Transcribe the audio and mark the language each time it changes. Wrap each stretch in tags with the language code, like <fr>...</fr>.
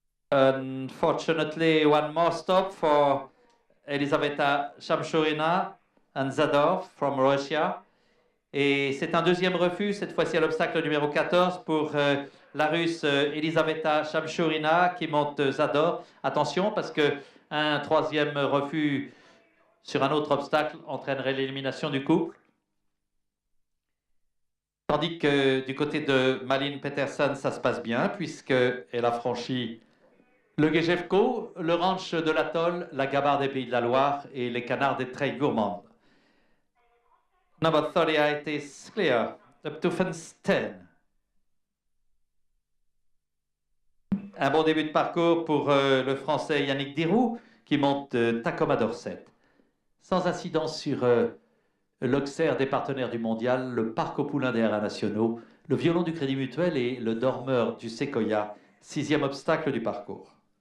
<en>Unfortunately, one more stop for Elisaveta Shamshurina and Zador from Russia.</en> <fr>Et c'est un deuxième refus, cette fois-ci à l'obstacle numéro 14 pour la Russe Elisaveta Shamshurina qui monte Zador. Attention parce qu'un troisième refus sur un autre obstacle entraînerait l'élimination du couple. Tandis que du côté de Malin Petersen, ça se passe bien puisqu'elle a franchi le Gejevko, le ranch de l'Atoll, la Gabarre des Pays de la Loire et les canards des Treilles Gourmandes.</fr> <en>Number 38 is clear, up to fence 10.</en> <fr>Un bon début de parcours pour le Français Yannick Dirou qui monte Tacoma Dorset. Sans incidence sur l'Auxerre des partenaires du mondial, le Parc aux Poulains des Haras Nationaux, le Violon du Crédit Mutuel et le Dormeur du Sequoia, sixième obstacle du parcours.</fr>